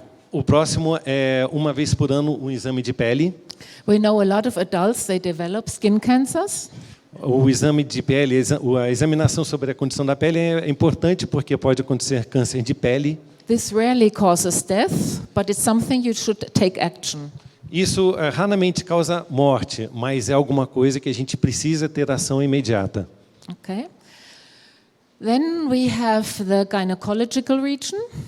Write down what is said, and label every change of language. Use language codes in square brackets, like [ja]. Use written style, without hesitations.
[pt] O próximo é uma vez por ano um exame de pele. [en] We know a lot of adults, they develop skin cancers. [pt] O exame de pele, a examinação sobre a condição da pele é importante porque pode acontecer câncer de pele. [en] This rarely causes death, but it's something you should take action. [pt] Isso raramente causa morte, mas é alguma coisa que a gente precisa ter ação imediata. [en] Okay. Then we have the gynecological region.